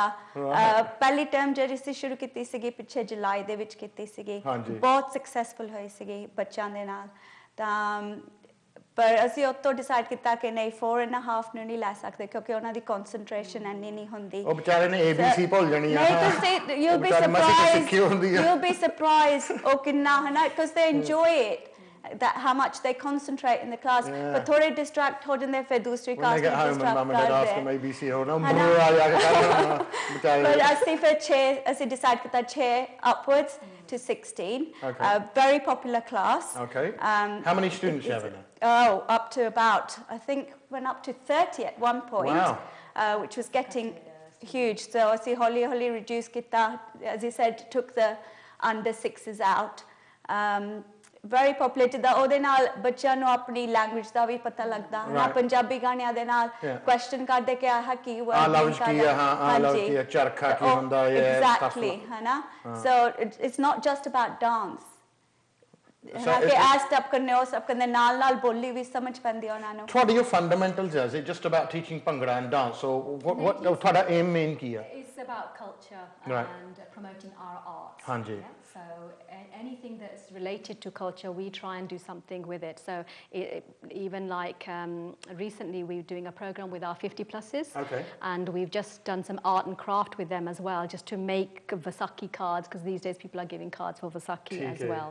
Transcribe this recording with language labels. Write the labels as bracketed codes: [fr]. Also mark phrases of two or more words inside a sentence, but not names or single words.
[pa] ਪਹਿਲੀ ਟਰਮ ਜਿਹੜੀ ਅਸੀਂ ਸ਼ੁਰੂ ਕੀਤੀ ਸੀਗੀ ਪਿੱਛੇ ਜੁਲਾਈ ਦੇ ਵਿੱਚ ਕੀਤੀ ਸੀਗੀ, ਬਹੁਤ ਸਕਸੈਸਫੁਲ ਹੋਈ ਸੀਗੀ ਬੱਚਿਆਂ ਦੇ ਨਾਲ। ਤਾਂ ਪਰ ਅਸੀਂ ਉੱਤੋਂ ਡਿਸਾਈਡ ਕੀਤਾ ਕਿ ਨਹੀਂ, 4.5 ਨੂੰ ਨਹੀਂ ਲੈ ਸਕਦੇ ਕਿਉਂਕਿ ਉਹਨਾਂ ਦੀ ਕਨਸੈਂਟਰੇਸ਼ਨ ਇੰਨੀ ਨਹੀਂ ਹੁੰਦੀ। ਉਹ ਵਿਚਾਰੇ ਨੇ ABC ਭੁੱਲ ਜਾਣੀ ਆ। [en] You'll be surprised [pa] ਉਹ ਕਿੰਨਾ, ਹੈ ਨਾ, [en] because they enjoy it, that how much they concentrate in the class. [pa] But ਥੋੜੇ distract ਹੋ ਜਾਂਦੇ, ਫਿਰ ਦੂਸਰੀ ਕਲਾਸ ਨੂੰ distract ਕਰਦੇ। But ਅਸੀਂ ਫਿਰ ਅਸੀਂ decide ਕੀਤਾ [en] 6 upwards to 16. Very popular class. How many students you have in it? Up to about, I think went up to 30 at one point. Which was getting huge. So [pa] ਅਸੀਂ ਹੌਲੀ [en] reduce ਕੀਤਾ, as you said, took the under 6 is out. Very popular [pa] ਜਿੱਦਾਂ ਉਹਦੇ ਨਾਲ ਬੱਚਿਆਂ ਨੂੰ ਆਪਣੀ ਲੈਂਗੁਏਜ ਦਾ ਵੀ ਪਤਾ ਲੱਗਦਾ ਹੈ ਨਾ ਪੰਜਾਬੀ ਗਾਣਿਆਂ ਦੇ ਨਾਲ ਕੁਐਸਚਨ ਕਰਦੇ ਕਿ ਆਹ ਕੀ ਵਰਡ ਆ ਲਫ਼ਜ਼ ਕੀ ਹੈ ਹਾਂ ਲਫ਼ਜ਼ ਕੀ ਹੈ ਚਰਖਾ ਕੀ ਹੁੰਦਾ ਹੈ ਐਗਜ਼ੈਕਟਲੀ ਹੈ ਨਾ [en] so it's not just about dance [pa] ਕਿ ਆ ਸਟੈਪ ਕਰਨੇ ਉਹ ਸਟੈਪ ਕਰਨੇ ਨਾਲ ਨਾਲ ਬੋਲੀ ਵੀ ਸਮਝ ਪੈਂਦੀ ਉਹਨਾਂ ਨੂੰ ਤੁਹਾਡੀ ਜੋ ਫੰਡਾਮੈਂਟਲਸ ਹੈ [en] it just about teaching bhangra and dance so what ਤੁਹਾਡਾ aim main [pa] ਕੀ ਹੈ [en] It's about culture and promoting our arts. [pa] ਹਾਂਜੀ [en] So anything that's related to culture, we try and do something with it. So even like recently, we're doing a program with our 50 pluses. Okay. And we've just done some art and craft with them as well, just to make Vasaki cards, because these days people are giving cards for Vasaki as well.